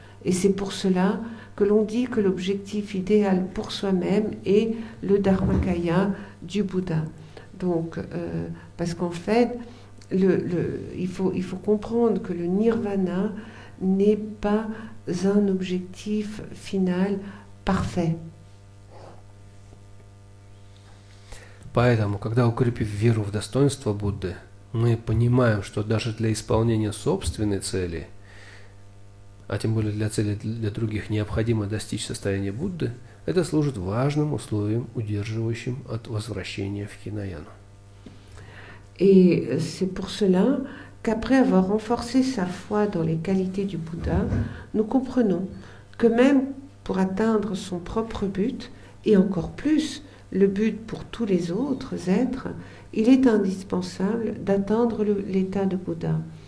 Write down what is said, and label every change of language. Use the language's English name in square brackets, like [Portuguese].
[French] Et c'est pour cela que l'on dit que l'objectif idéal pour soi-même est le dharmakaya du Bouddha. Donc, parce qu'en fait, il faut comprendre que le nirvana n'est pas un objectif final parfait. [Russian] Поэтому, когда укрепив веру в достоинство Будды, мы понимаем, что даже для исполнения собственной цели, а тем более для цели для других, необходимо достичь состояния Будды, это служит важным условием, удерживающим от возвращения в хинаяну. [French] Et c'est pour cela qu'après avoir renforcé sa foi dans les qualités du Bouddha, nous comprenons que même pour atteindre son propre but, et encore plus le but pour tous les autres êtres, il est indispensable d'atteindre l'état de Bouddha.